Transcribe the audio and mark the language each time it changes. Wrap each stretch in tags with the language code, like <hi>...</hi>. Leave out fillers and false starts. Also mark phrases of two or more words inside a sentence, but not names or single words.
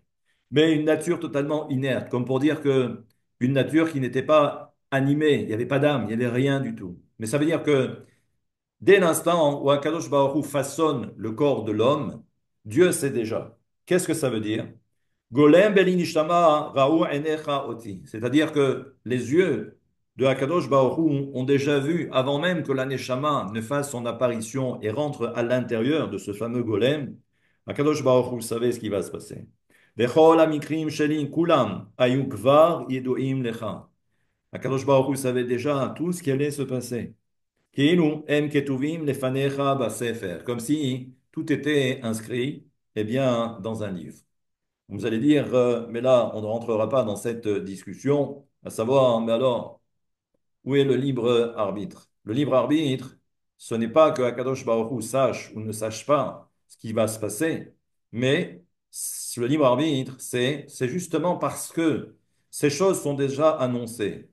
<fr>Mais une nature totalement inerte, comme pour dire que une nature qui n'était pas animée, il n'y avait pas d'âme, il n'y avait rien du tout. Mais ça veut dire que dès l'instant où Akadosh Baruch Hu façonne le corps de l'homme, Dieu sait déjà. Qu'est-ce que ça veut dire?</fr> <he>גולם בלי נשמה ראו עיניך אותי.</he> <fr>C'est-à-dire que les yeux de Akadosh Baruch Hu ont déjà vu, avant même que la Neshama ne fasse son apparition et rentre à l'intérieur de ce fameux golem, Akadosh Baruch Hu savait ce qui va se passer.</fr> <he>וכל המקרים שלי כולם היו כבר ידועים לך.</he> <fr>Akadosh Baruch Hu savait déjà tout ce qui allait se passer.</fr> <he>כאילו הם כתובים לפניך בספר.</he> <fr>Comme si tout était inscrit, eh bien, dans un livre. Vous allez dire, mais là, on ne rentrera pas dans cette discussion, à savoir, mais alors, où est le libre arbitre? Le libre arbitre, ce n'est pas que Akadosh Baruch Hu sache ou ne sache pas ce qui va se passer, mais le libre arbitre, c'est justement parce que ces choses sont déjà annoncées.</fr>